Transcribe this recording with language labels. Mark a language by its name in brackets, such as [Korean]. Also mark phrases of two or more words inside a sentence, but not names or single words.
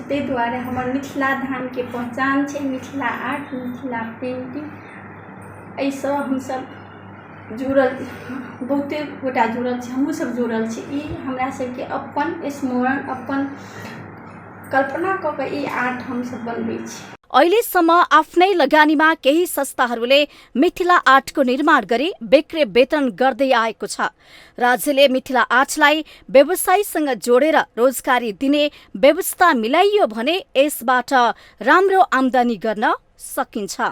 [Maithili] ताहि दुआरे हमर मिथिला धाम के पहचान छै मिथिला आर्ट, मिथिला पेंटिंग। एहिसँ हमसब जुड़ल, बहुते गोटा जुड़ल छै, हमहूँ सब जुड़ल छी। ई हमरा सबके अपन स्मरण, अपन कल्पना कऽ के ई आर्ट हमसब बनबै छी। [Nepali] अहिलेसम्म आफ्नै लगानीमा केही संस्थाहरूले मिथिला आर्टको निर्माण गरी बिक्री वेतन गर्दै आएको छ। राज्यले मिथिला आर्टलाई व्यवसायीसँग जोडेर रोजगारी दिने व्यवस्था मिलाइयो भने यसबाट राम्रो आमदानी गर्न सकिन्छ।